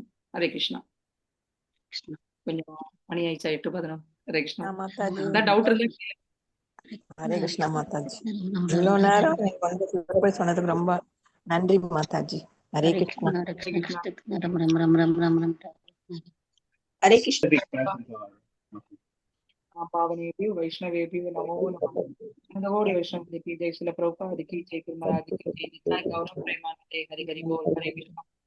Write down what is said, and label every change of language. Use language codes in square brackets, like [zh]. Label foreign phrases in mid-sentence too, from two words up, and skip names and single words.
[ta] ஹரே கிருஷ்ணா. கொஞ்சம் மணி ஆயிடுச்சா, 8:11. ஹரே கிருஷ்ணா. மாதாஜி. டவுட் இருந்தா ஹரே கிருஷ்ணா மாதாஜி. இவ்வளவு நேரம் நீங்க வந்து போய் சொன்னதுக்கு ரொம்ப நன்றி மாதாஜி. ஹரே கிருஷ்ணா. ஹரே கிருஷ்ணா. [sa] पावनेभ्यो वैष्णवेभ्यो नमो नमः। [hi] नंदगौड़ी वैष्णव की जय, श्रील प्रभुपाद की जय, गुरु महाराज की जय। [bn] নিত্যানন্দ গৌর প্রেমানন্দে হরি হরি বোল। [hi] हरे कृष्णा।